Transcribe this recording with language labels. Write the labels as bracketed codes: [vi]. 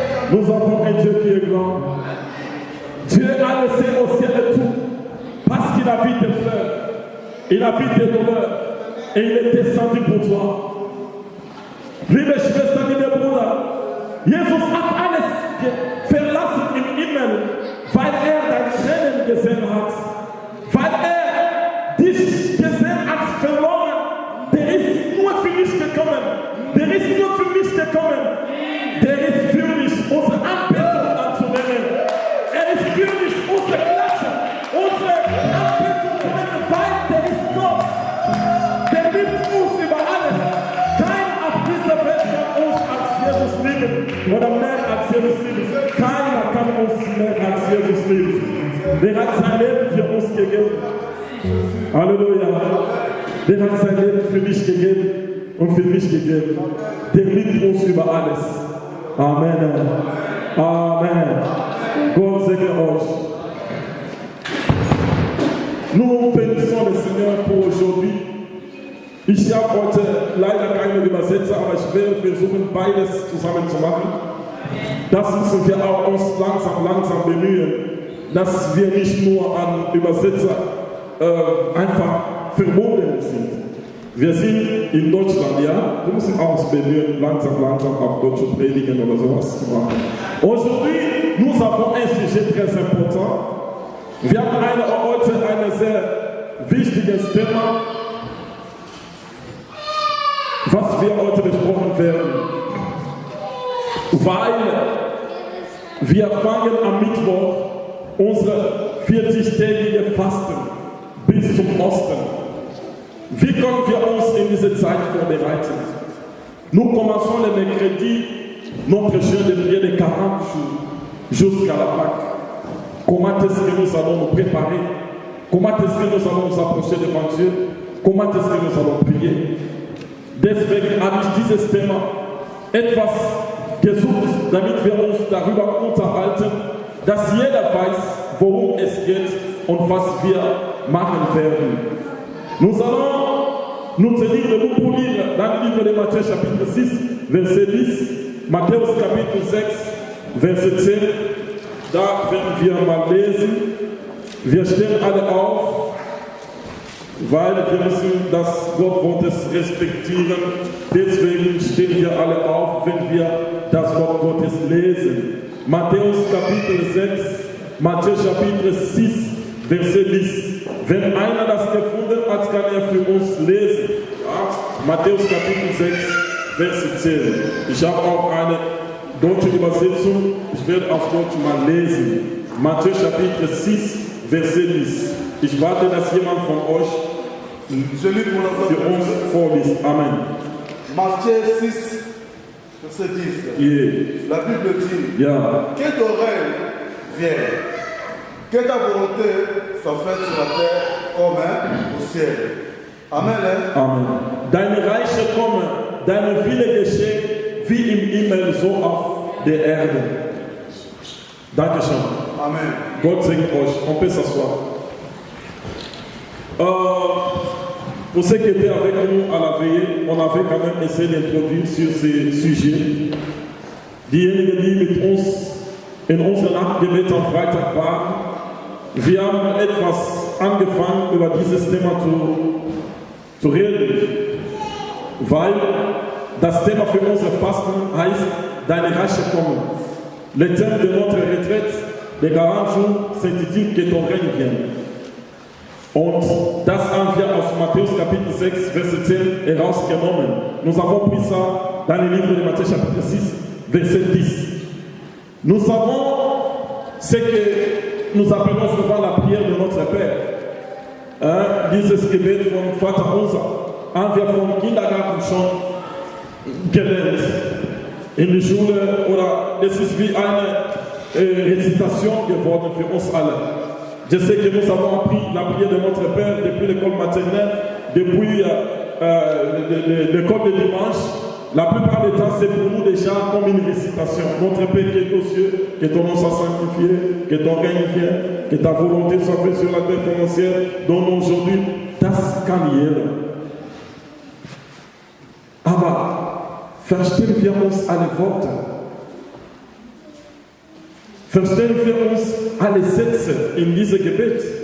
[fr] Nous avons un Dieu qui est grand. Dieu a laissé au ciel et tout parce qu'il a vu tes pleurs, il a vu tes douleurs et il est descendu pour toi. [de] Liebe Schwestern, liebe Bruder, Jesus hat alles verlassen im Himmel, weil deine Tränen gesehen hat, weil dich gesehen hat verloren. Der ist nur für mich gekommen, der ist nur für mich gekommen, der ist für mich unsere Anbetung anzunehmen. Ist für mich unsere Klasse, unsere Anbetung zu nehmen, weil der ist Gott. Der liebt uns über alles. Keiner auf dieser Welt kann uns als Jesus lieben oder mehr als Jesus lieben. Keiner kann uns mehr als Jesus lieben. Der hat sein Leben für uns gegeben. Halleluja. Der hat sein Leben für dich gegeben und für mich gegeben. Der liebt uns über alles. Amen. Amen. Gott segne euch. [fr] Nous bénissons le Seigneur pour aujourd'hui. [de] Ich habe heute leider keine Übersetzer, aber ich werde versuchen, beides zusammen zu machen. Das müssen wir auch uns langsam bemühen, dass wir nicht nur an Übersetzer einfach verbunden sind. Wir sind in Deutschland, ja? Wir müssen auch uns bemühen, langsam auf Deutsch zu predigen oder sowas zu machen. [fr] Aujourd'hui, nous avons un sujet très important. [de] Wir haben heute ein sehr wichtiges Thema, was wir heute besprochen werden. Weil wir fangen am Mittwoch unsere 40-tägige Fasten bis zum Osten. Wie können wir uns in diese Zeit vorbereiten? [fr] Nous commençons le mercredi notre jeûne de prière de 40 jours jusqu'à la Pâque. Comment est-ce que nous allons nous préparer? Comment est-ce que nous allons nous approcher devant Dieu? Comment est-ce que nous allons prier? [de] Deswegen habe ich dieses Thema etwas gesucht, damit wir uns darüber unterhalten, dass jeder weiß, worum es geht und was wir machen werden. [fr] Nous allons nous tenir debout pour lire dans le livre de Matthieu chapitre 6, verset 10, Matthieu chapitre 6, verset 10. [de] Da werden wir mal lesen. Wir stehen alle auf, weil wir müssen das Wort Gottes respektieren. Deswegen stehen wir alle auf, wenn wir das Wort Gottes lesen. Matthäus Kapitel 6, [fr] Matthieu Chapitre 6, Verset 10. [de] Wenn einer das gefunden hat, kann er für uns lesen. Ja? Matthäus Kapitel 6, Verset 10. Ich habe auch eine deutsche Übersetzung. Ich werde auf Deutsch mal lesen. Matthäus Chapitel 6, Verset 10. Ich warte, dass jemand von euch für uns vorliest. Amen. [fr] Matthieu 6, Verset 10. Yeah. La Bible dit, que d'oreilles viennent, que ta volonté soit faite sur la terre comme au ciel. Amen. Amen. [de] Deine Reiche komme, deine Wille geschehe, wie im Himmel, so auf der Erde. Dankeschön. Amen. Gott segne euch. [fr] On peut s'asseoir. Pour ceux qui étaient avec nous à la veillée, on avait quand même essayé d'introduire sur ces sujets. [de] Diejenigen, die mit uns in unserer Nachtgebet am Freitag waren, wir haben etwas angefangen, über dieses Thema zu reden, weil das Thema für unser Fasten heißt, deine Reiche kommen. [fr] Le thème de notre retraite de 40 jours s'intitule que ton règne vienne. [de] Und das haben wir aus Matthäus Kapitel 6, Verset 10 herausgenommen. [fr] Nous avons pris ça dans le livre de Matthieu chapitre 6, Verset 10. Nous savons ce que nous appelons souvent la prière de notre Père. [de] Dieses Gebet von Vater unser haben wir vom Kindergarten schon gelernt. In der Schule, oder es ist wie eine Récitation geworden für uns alle. [fr] Je sais que nous avons appris la prière de notre Père depuis l'école maternelle, depuis l'école de dimanche. La plupart du temps, c'est pour nous déjà comme une récitation. Notre Père qui est aux cieux, que ton nom soit sanctifié, que ton règne vienne, que ta volonté soit faite sur la terre comme au ciel. Donne aujourd'hui [de] das kann jeder. Aber verstehen wir uns alle Worte? Verstehen wir uns alle Sätze in diesem Gebet?